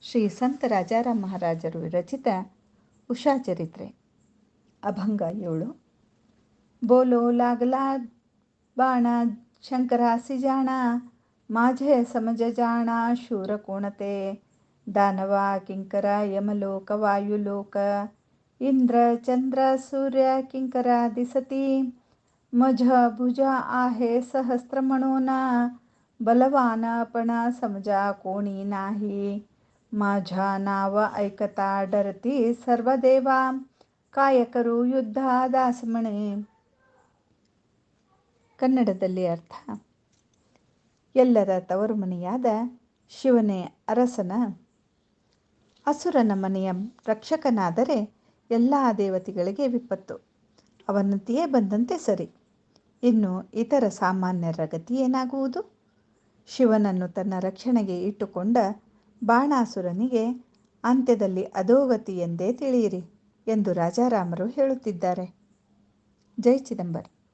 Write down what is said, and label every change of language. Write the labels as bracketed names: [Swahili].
[Kannada] ಶ್ರೀ ಸಂತ ರಾಜಾರಾಮ್ ಮಹಾರಾಜರು ವಿರಚಿತ ಉಷಾ ಚರಿತ್ರೆ ಅಭಂಗ 7. [Marathi] बोलो लागला बाणा शंकरासी जाणा माझे समज जाणा शूर कोणते दानवा किंकर यमलोक वायुलोक इंद्र चंद्र सूर्य किंकरा दिसती मझ भुज आहे सहस्त्र म्हणून बलवान पण समजा कोणी नाही माझा नाव ऐकता डरती सर्व देवा काय करू युद्ध दास म्हणे. [Kannada] ಕನ್ನಡದಲ್ಲಿ ಅರ್ಥ. ಎಲ್ಲರ ತವರು ಮನೆಯಾದ ಶಿವನೇ ಅರಸನ, ಅಸುರನ ಮನೆಯ ರಕ್ಷಕನಾದರೆ ಎಲ್ಲ ದೇವತೆಗಳಿಗೆ ವಿಪತ್ತು, ಅವನಂತೆಯೇ ಬಂದಂತೆ ಸರಿ. ಇನ್ನು ಇತರ ಸಾಮಾನ್ಯರ ಗತಿ ಏನಾಗುವುದು? ಶಿವನನ್ನು ತನ್ನ ರಕ್ಷಣೆಗೆ ಇಟ್ಟುಕೊಂಡ ಬಾಣಾಸುರನಿಗೆ ಅಂತ್ಯದಲ್ಲಿ ಅಧೋಗತಿ ಎಂದೇ ತಿಳಿಯಿರಿ ಎಂದು ರಾಜಾರಾಮರು ಹೇಳುತ್ತಿದ್ದಾರೆ. ಜೈ ಚಿದಂಬರ್.